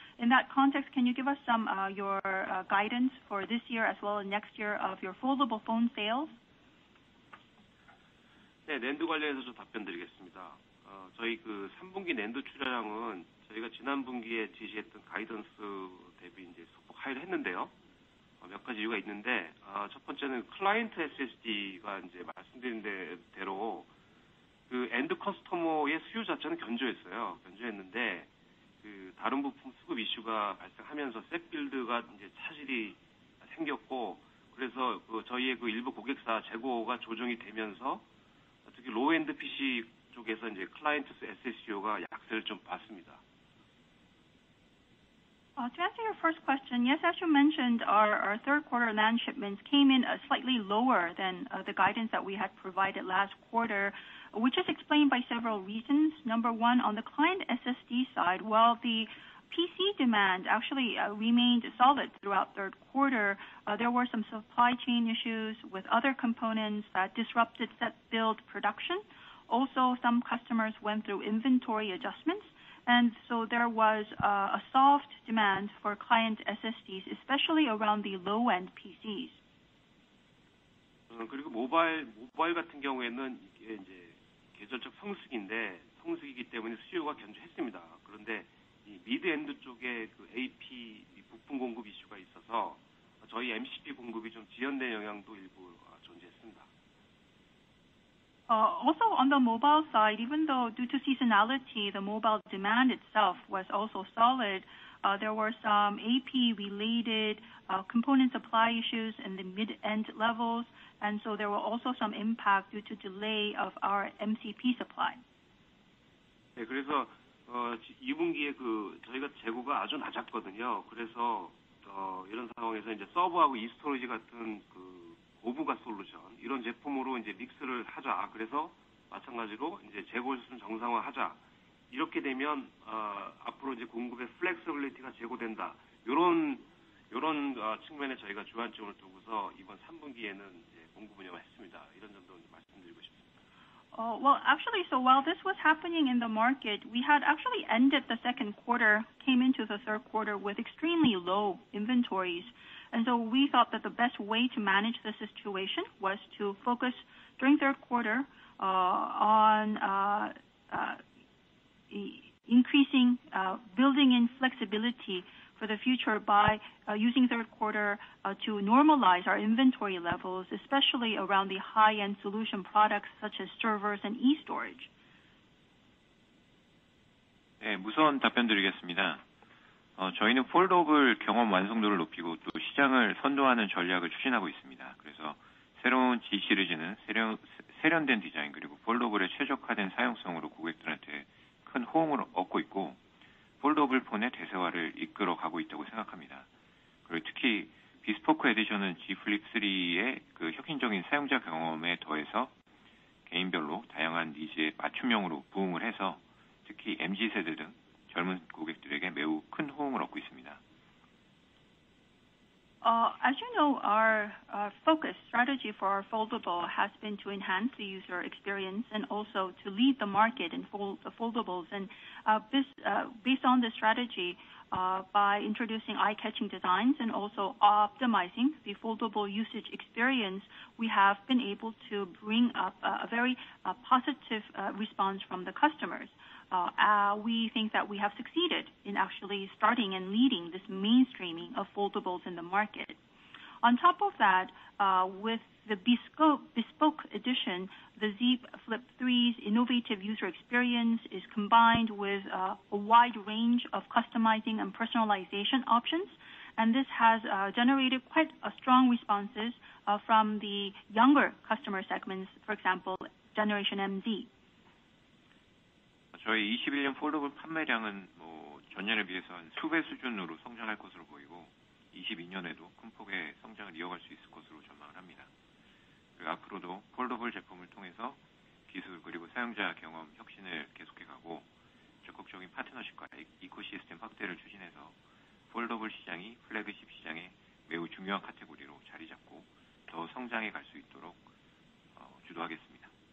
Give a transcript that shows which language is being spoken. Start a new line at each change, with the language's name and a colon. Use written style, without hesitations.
English: In that context, can you give us some your guidance for this year as well as next year of your foldable phone sales?
Korean: 네, 낸드 관련해서 좀 답변드리겠습니다. 저희 그 3분기 낸드 출하량은 저희가 지난 분기에 지시했던 가이던스 대비 이제 소폭 하회를 했는데요. 몇 가지 이유가 있는데, 첫 번째는 클라이언트 SSD가 이제 말씀드린 대로 그 엔드 커스터머의 수요 자체는 견조했는데, 그 다른 부품 수급 이슈가 발생하면서 셋 빌드가 이제 차질이 생겼고, 그래서 그 저희의 그 일부 고객사 재고가 조정이 되면서 특히 로우엔드 PC 쪽에서 이제 클라이언트 SSD가 약세를 좀 봤습니다.
English: To answer your first question, yes, as you mentioned, our third quarter NAND shipments came in slightly lower than the guidance that we had provided last quarter, which is explained by several reasons. Number one, on the client SSD side, while the PC demand actually remained solid throughout third quarter, there were some supply chain issues with other components that disrupted set build production. Also, some customers went through inventory adjustments, and so there was a soft demand for client SSDs, especially around the low-end PCs.
Korean: 그리고 모바일 같은 경우에는 이게 이제 계절적 성수기인데 성수기 시기이기 때문에 수요가 견조했습니다. 그런데 이 미드엔드 쪽에 그 AP 부품 공급 이슈가 있어서 저희 MCP 공급이 좀 지연된 영향도 일부 존재했습니다.
English: Also on the mobile side, even though due to seasonality, the mobile demand itself was also solid, there were some AP-related component supply issues in the mid-end levels, and so there were also some impact due to delay of our MCP supply.
Korean: 네, 그래서 2분기에 저희가 재고가 아주 낮았거든요. 그래서 이런 상황에서 이제 서버하고 e스토리지 같은 고부가 솔루션 이런 제품으로 이제 믹스를 하자. 그래서 마찬가지로 이제 재고 수준 정상화하자. 이렇게 되면 앞으로 이제 공급의 플렉서빌리티가 제고된다. 이런 측면에 저희가 주안점을 두고서 이번 3분기에는 이제 공급 운영을 했습니다. 이런 점도 말씀드리고 싶습니다.
English: Well, actually, so while this was happening in the market, we had actually ended the second quarter, came into the third quarter with extremely low inventories. And so we thought that the best way to manage the situation was to focus during third quarter on increasing, building in flexibility for the future by using third quarter to normalize our inventory levels, especially around the high-end solution products such as servers and e-storage.
Korean: 네, 무선 답변 드리겠습니다. 저희는 폴더블 경험 완성도를 높이고 또 시장을 선도하는 전략을 추진하고 있습니다. 그래서 새로운 G 시리즈는 세련된 디자인 그리고 폴더블의 최적화된 사용성으로 고객들한테 큰 호응을 얻고 있고 폴더블 폰의 대세화를 이끌어가고 있다고 생각합니다. 그리고 특히 비스포크 에디션은 G 플립 3의 그 혁신적인 사용자 경험에 더해서 개인별로 다양한 니즈에 맞춤형으로 부응을 해서 특히 MZ세대 등 젊은 고객들에게 매우 큰 호응을 얻고 있습니다.
English: As you know, our focus strategy for our foldable has been to enhance the user experience and also to lead the market in foldables. And based on this strategy, by introducing eye-catching designs and also optimizing the foldable usage experience, we have been able to bring up a very positive response from the customers. We think that we have succeeded in actually starting and leading this mainstreaming of foldables in the market. On top of that, with the bespoke edition, the Z Flip 3's innovative user experience is combined with a wide range of customizing and personalization options, and this has generated quite a strong responses from the younger customer segments, for example, Generation MZ.
Korean: 저희 21년 폴더블 판매량은 전년에 비해서 한 수배 수준으로 성장할 것으로 보이고 22년에도 큰 폭의 성장을 이어갈 수 있을 것으로 전망을 합니다. 그리고 앞으로도 폴더블 제품을 통해서 기술 그리고 사용자 경험 혁신을 계속해가고 적극적인 파트너십과 이코시스템 확대를 추진해서 폴더블 시장이 플래그십 시장의 매우 중요한 카테고리로 자리 잡고 더 성장해 갈 수 있도록 주도하겠습니다.